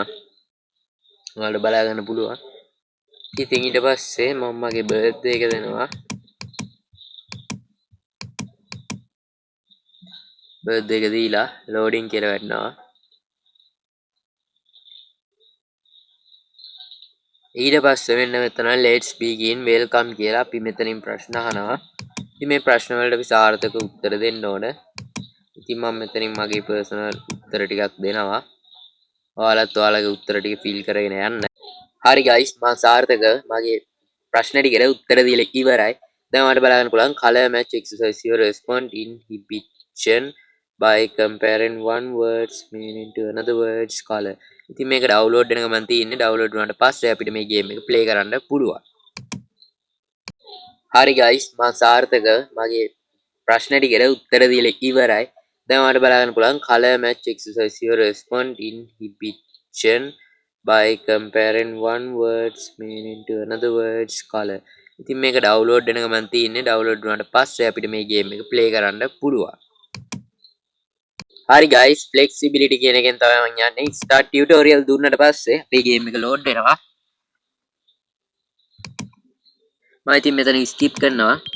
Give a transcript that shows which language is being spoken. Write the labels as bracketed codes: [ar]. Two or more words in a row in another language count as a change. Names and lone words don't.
[si] ඔයාලට බලා ගන්න පුළුවන්. ඉතින් ඊට පස්සේ මම මගේ birthday එක දෙනවා. birthday එක දීලා loading කියලා වැටෙනවා. ඊට පස්සේ මෙන්න මෙතන [en] let's begin welcome [si] කියලා අපි මෙතනින් ප්‍රශ්න අහනවා. ඉතින් මේ ප්‍රශ්න වලට අපි සාර්ථක උත්තර දෙන්න ඕන. ඉතින් මම මෙතනින් මගේ personal උත්තර ටිකක් දෙනවා. ඔයාලත් ඔයාලගේ උත්තර ටික fill කරගෙන යන්න. හරි guys මම සාර්ථක මගේ ප්‍රශ්න ටිකට උත්තර දීලා ඉවරයි. දැන් ඔයාලට බලන්න පුළුවන් [en] color match exercise your response inhibition by comparing one words meaning to another words color. [si] ඉතින් මේක download වෙන ගමන් තියෙන්නේ download වුණාට පස්සේ අපිට මේ game එක play කරන්න පුළුවන්. හරි guys මම සාර්ථක මගේ ප්‍රශ්න ටිකට උත්තර දීලා ඉවරයි. දැන් ඔයාලට බලන්න පුළුවන් [en] color match exercise your response inhibition by comparing one words meaning to another words color. [si] ඉතින් මේක download වෙන ගමන් තියෙන්නේ download වුණාට පස්සේ අපිට මේ game එක play කරන්න පුළුවන්. හරි guys flexibility කියන එකෙන් තමයි මම යන්නේ. [en] start tutorial [si] දුන්නට පස්සේ අපේ game එක load වෙනවා. මම ඉතින් මෙතන skip කරනවා.